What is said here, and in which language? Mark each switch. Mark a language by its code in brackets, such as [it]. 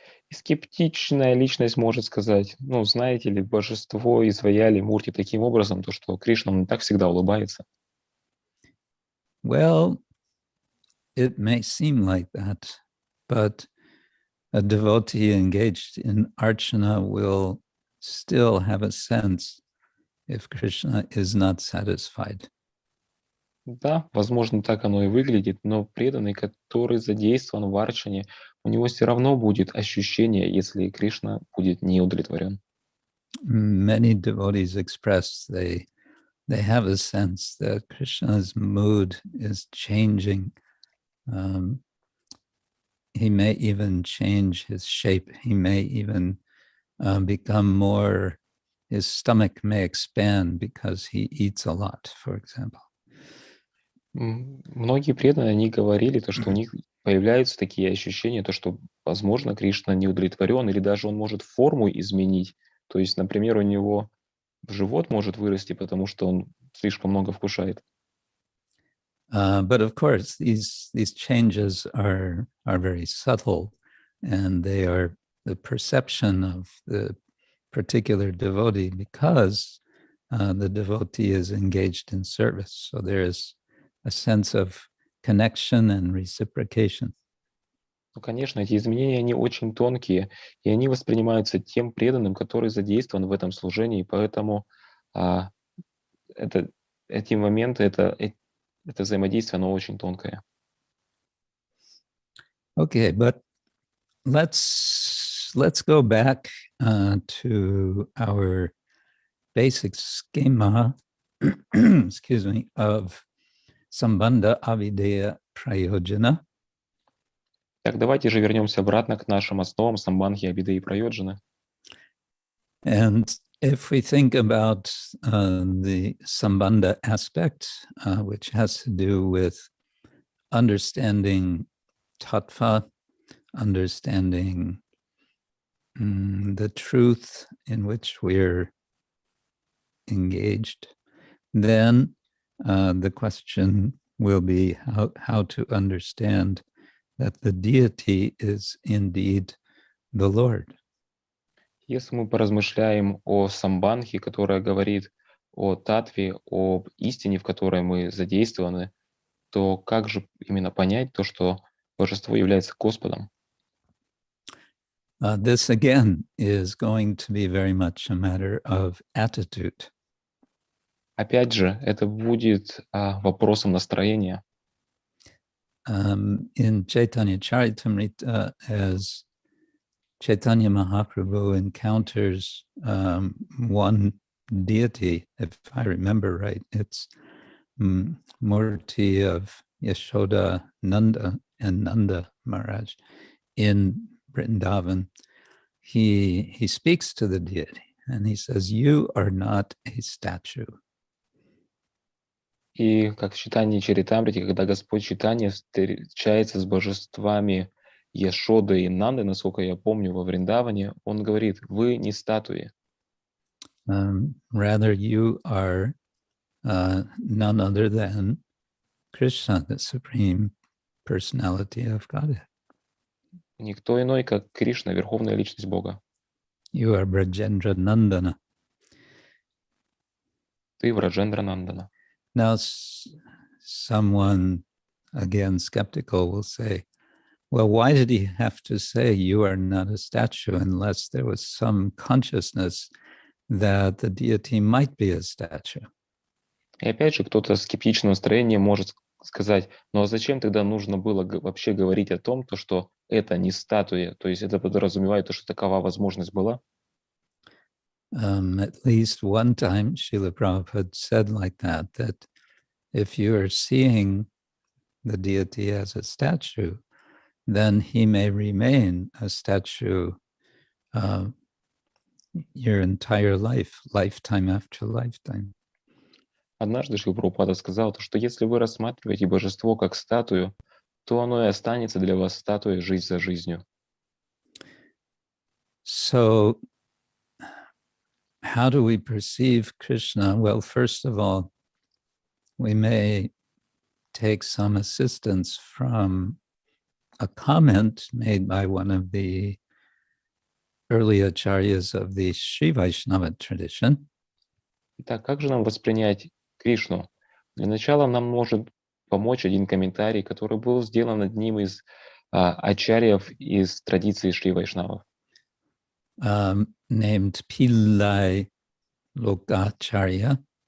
[ru] И скептичная личность может сказать, знаете ли, божество изваяли мурти таким образом, то, что Кришна, он так всегда улыбается. [en] Well, it may seem like that, but a devotee engaged in Archana will still have a sense if Krishna is not satisfied. [ru] Да, возможно, так оно и выглядит, но преданный, который задействован в Арчане, у него все равно будет ощущение, если Кришна будет не удовлетворен. [en] Many devotees express they have a sense that Krishna's mood is changing. He may even change his shape. He may even become more, his stomach may expand because he eats a lot, for example. [ru] Многие преданные, они говорили, то, что у них появляются такие ощущения, то, что, возможно, Кришна не удовлетворен, или даже он может форму изменить. То есть, например, у него живот может вырасти, потому что он слишком много вкушает. [en] But of course, these changes are very subtle, and they are the perception of the particular devotee because the devotee is engaged in service. So there is a sense of connection and reciprocation. [ru] Конечно, эти изменения, они очень тонкие, и они воспринимаются тем преданным, который задействован в этом служении, поэтому эти моменты, это взаимодействие, оно очень тонкое. [en] Okay, but let's go back to our basic schema, excuse me, of Sambandha Abidiyah Prayojana. [ru] Так, давайте же вернемся обратно к нашим основам самбанхи, абидеи и прайоджаны. [en] And if we think about the sambandha aspect, which has to do with understanding tattva, understanding the truth in which we're engaged, then the question will be how to understand that the deity is indeed the Lord. [ru] Если мы поразмышляем о самбанхе, которая говорит о татве, об истине, в которой мы задействованы, то как же именно понять то, что божество является Господом? [en] This again is going to be very much a matter of attitude. [ru] Опять же, это будет вопросом настроения. [en] In Chaitanya Charitamrita, as Chaitanya Mahaprabhu encounters one deity, if I remember right, it's Murti of Yashoda Nanda and Nanda Maharaj in Vrindavan. He speaks to the deity and he says, "You are not a statue." [ru] И как в читании Чаритамрити, когда Господь Чайтанья встречается с божествами Яшоды и Нанды, насколько я помню, во Вриндаване, он говорит: вы не статуи. [en] Rather, you are none other than Krishna, the Supreme Personality of Godhead. [ru] Никто иной, как Кришна, Верховная Личность Бога. [en] You are Brajendra Nandana. [ru] Ты Враджендра Нандана. [en] Now, someone, again, skeptical will say, well, why did he have to say you are not a statue unless there was some consciousness that the deity might be a statue? [ru] И опять же, кто-то скептичного настроения может сказать: ну а зачем тогда нужно было вообще говорить о том, то, что это не статуя? То есть это подразумевает, что такова возможность была? [en] At least one time, Srila Prabhupada said like that if you are seeing the deity as a statue, then he may remain a statue your entire life, lifetime after lifetime. [ru] Однажды Шрила Прабхупада сказал, что если вы рассматриваете божество как статую, то оно и останется для вас статуей жизнь за жизнью. [en] So, how do we perceive Krishna? Well, first of all, we may take some assistance from a comment made by one of the early acharyas of the Sri Vaishnava tradition. [ru] Итак, как же нам воспринять Кришну? Для начала нам может помочь один комментарий, который был сделан одним из ачарьев из традиции Шри Вайшнавов. [en] Named Pillai Lokacharya,